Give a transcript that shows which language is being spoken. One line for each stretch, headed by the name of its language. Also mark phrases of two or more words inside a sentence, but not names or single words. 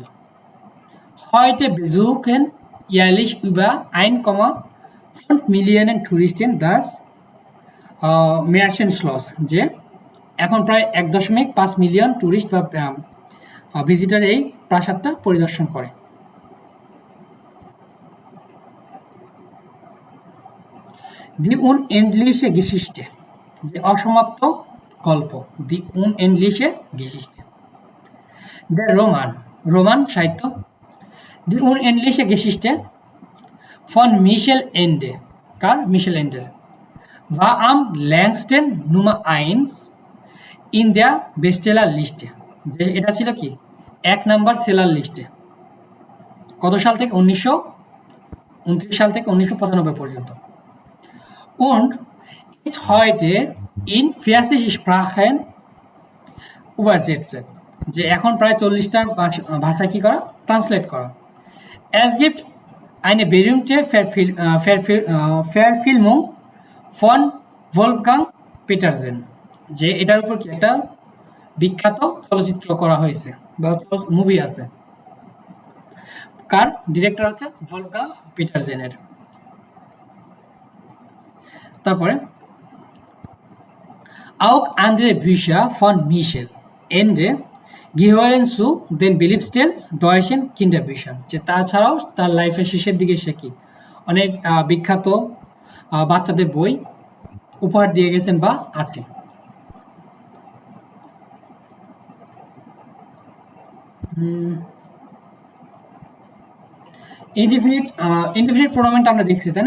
German: Heute besuchen jährlich über 1,5 Millionen Touristen das Märchenschloss,
Bangla: যে এখন প্রায় 1.5
English: million tourist
Bangla: বা ভিজিটার এই প্রাসাদটা পরিদর্শন করে।
German: Die unendliche Geschichte,
Bangla: যে অসমাপ্ত গল্প,
German: die unendliche Geschichte.
Bangla: Der রোমান সাহিত্য,
German: die unendliche Geschichte von Michel Ende,
Bangla: কার? মিশেল এন্ডের,
German: war am längsten Nummer 1 in der Bestseller Liste,
Bangla: যে এটা ছিল কি 1
English: number seller list.
Bangla: কত সাল থেকে? 1929 সাল থেকে 1995 পর্যন্ত।
German: Und ist heute in 40 Sprachen übersetzt,
Bangla: যে এখন প্রায় 40টা ভাষা কি করা, ট্রান্সলেট করা।
German: Es gibt eine berühmte Verfilmung von Wolfgang Petersen,
Bangla: যে এটার উপর কি একটা বিখ্যাত চলচ্চিত্র করা হয়েছে বা মুভি আছে। কার? ডিরেক্টর হচ্ছে ভলফগাং পিটারসেনের।
German: তারপরে auch andere Bücher von Michel Ende gehören zu den beliebtesten deutschen Kinderbüchern,
Bangla: যে তাছাড়াও তার লাইফের শেষের দিকে সে কি অনেক বিখ্যাত বাচ্চাদের বই উপহার দিয়ে গেছেন বা আছে।
German: Indefinitpronomen
Bangla: আমরা দেখছি, তাই না?